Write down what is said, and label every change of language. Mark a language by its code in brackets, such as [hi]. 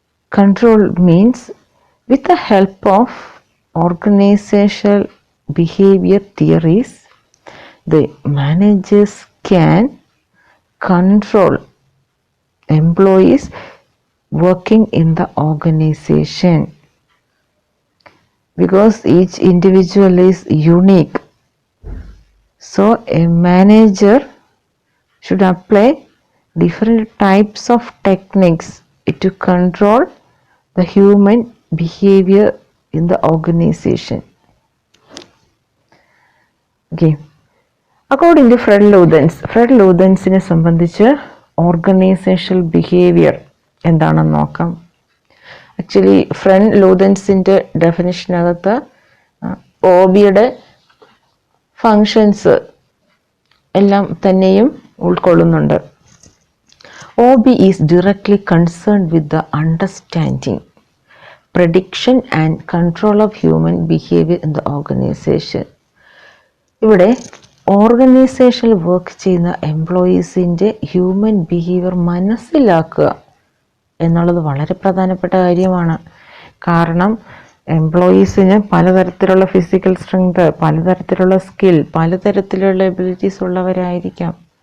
[en] control means with the help of organizational behavior theories, the managers can control employees working in the organization, because each individual is unique. So a manager should apply different types of techniques to control the human behavior in the organization. Okay. According to [ml] Fred Luthensനെ സംബന്ധിച്ച് organisational behaviour എന്താണെന്ന് നോക്കാം. Actually Fred ലൂതൻസിൻ്റെ ഡെഫിനിഷനകത്ത് OBയുടെ functions എല്ലാം തന്നെയും ഉൾക്കൊള്ളുന്നുണ്ട്. [en] OB is directly concerned with the understanding, prediction and control of human behavior in the organization. [ml] ഇവിടെ ഓർഗനൈസേഷനിൽ work ചെയ്യുന്ന എംപ്ലോയീസിൻ്റെ human behaviour മനസ്സിലാക്കുക എന്നുള്ളത് വളരെ പ്രധാനപ്പെട്ട കാര്യമാണ്. കാരണം എംപ്ലോയീസിന് പലതരത്തിലുള്ള ഫിസിക്കൽ സ്ട്രെങ്ത്, പലതരത്തിലുള്ള സ്കിൽ, പലതരത്തിലുള്ള എബിലിറ്റീസ് ഉള്ളവരായിരിക്കാം.